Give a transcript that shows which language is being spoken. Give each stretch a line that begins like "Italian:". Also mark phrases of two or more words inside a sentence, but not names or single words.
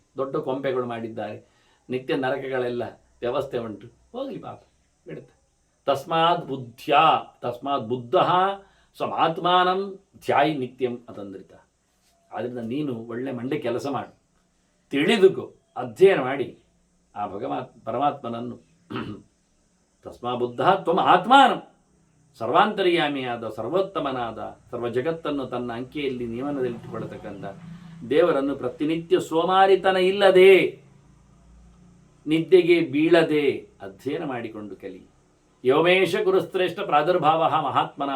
Kannada: ದೊಡ್ಡ ಕೊಂಪೆಗಳು ಮಾಡಿದ್ದಾರೆ, ನಿತ್ಯ ನರಕಗಳೆಲ್ಲ ವ್ಯವಸ್ಥೆ ಉಂಟು, ಹೋಗಲಿ ಪಾಪ ಬಿಡುತ್ತೆ.
Sanskrit: ತಸ್ಮಾತ್ ಬುದ್ಧ ಸ್ವಮಾತ್ಮಾನಂ ಧ್ಯಾಯಿ ನಿತ್ಯಂ ಅತಂದ್ರಿತ.
Kannada: ಆದ್ದರಿಂದ ನೀನು ಒಳ್ಳೆ ಮಂಡೆ ಕೆಲಸ ಮಾಡು, ತಿಳಿದುಕೋ, ಅಧ್ಯಯನ ಮಾಡಿ ಆ ಪರಮಾತ್ಮನನ್ನು
Sanskrit: ತಸ್ಮಾ ಬುದ್ಧ ತ್ವಂ ಆತ್ಮಾನಂ,
Kannada: ಸರ್ವಾಂತರ್ಯಾಮಿಯಾದ ಸರ್ವೋತ್ತಮನಾದ ಸರ್ವ ಜಗತ್ತನ್ನು ತನ್ನ ಅಂಕೆಯಲ್ಲಿ ನಿಯಮನದಲ್ಲಿಟ್ಟುಕೊಳ್ಳತಕ್ಕಂಥ ದೇವರನ್ನು ಪ್ರತಿನಿತ್ಯ ಸೋಮಾರಿತನ ಇಲ್ಲದೆ, ನಿದ್ದೆಗೆ ಬೀಳದೆ ಅಧ್ಯಯನ ಮಾಡಿಕೊಂಡು ಕಲಿ.
Sanskrit: ಯೋಮೇಶ ಗುರುಶ್ರೇಷ್ಠ ಪ್ರಾದುರ್ಭಾವ ಮಹಾತ್ಮನಃ.